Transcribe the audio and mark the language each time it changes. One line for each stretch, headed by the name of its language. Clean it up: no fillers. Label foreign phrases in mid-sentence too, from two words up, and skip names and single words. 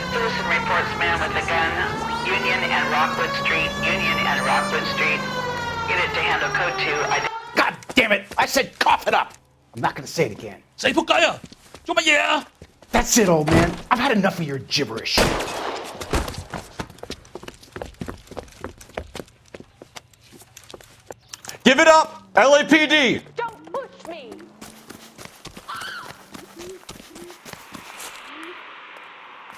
English: Citizen reports man with a gun. Union and Rockwood Street. Union and Rockwood Street. Unit to handle code 2. God damn it! I said cough it up! I'm not gonna say it again.
Cantonese: Say 仆街啊！做乜嘢啊？
English: That's it, old man. I've had enough of your gibberish. Give it up! LAPD! Don't push me!